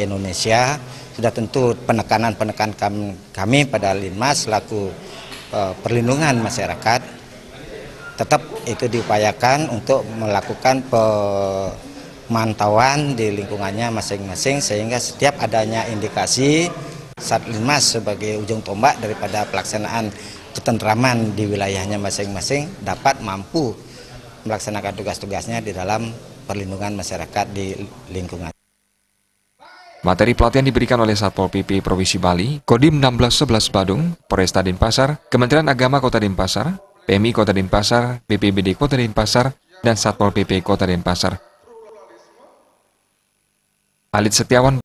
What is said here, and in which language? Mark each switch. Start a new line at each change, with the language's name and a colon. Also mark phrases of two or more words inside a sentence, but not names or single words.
Indonesian: Indonesia, sudah tentu penekanan kami pada Linmas selaku perlindungan masyarakat tetap itu diupayakan untuk melakukan pemantauan di lingkungannya masing-masing, sehingga setiap adanya indikasi Satlinmas sebagai ujung tombak daripada pelaksanaan ketentraman di wilayahnya masing-masing dapat mampu melaksanakan tugas-tugasnya di dalam perlindungan masyarakat di lingkungan. Materi pelatihan diberikan oleh Satpol PP Provinsi Bali, Kodim 1611 Badung, Polresta Denpasar, Kementerian Agama Kota Denpasar, PMI Kota Denpasar, BPBD Kota Denpasar, dan Satpol PP Kota Denpasar. Alit Setiawan